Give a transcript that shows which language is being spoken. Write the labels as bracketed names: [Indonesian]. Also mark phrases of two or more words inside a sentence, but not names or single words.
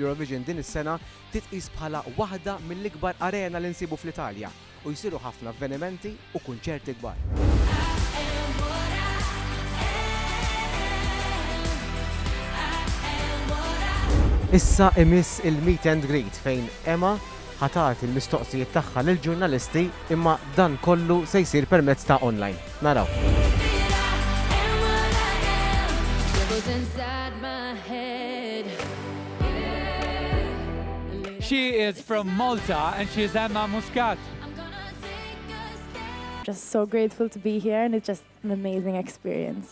[Maltese] Eurovision din is-sena titqis bħala waħda mill-ikbar arena li nsibu fl-Italja u jsiru ħafna avvenimenti u kunċerti kbar. Issa imiss il- [English] meet and greet [Maltese] fejn Emma ħatat il-mistoqsijiet tagħha lill-ġurnalisti imma dan kollu se jsir permezz ta' online. Naraw. [English] She is from Malta and she's Emma Muscat. Just so grateful to be here and it's just an amazing experience.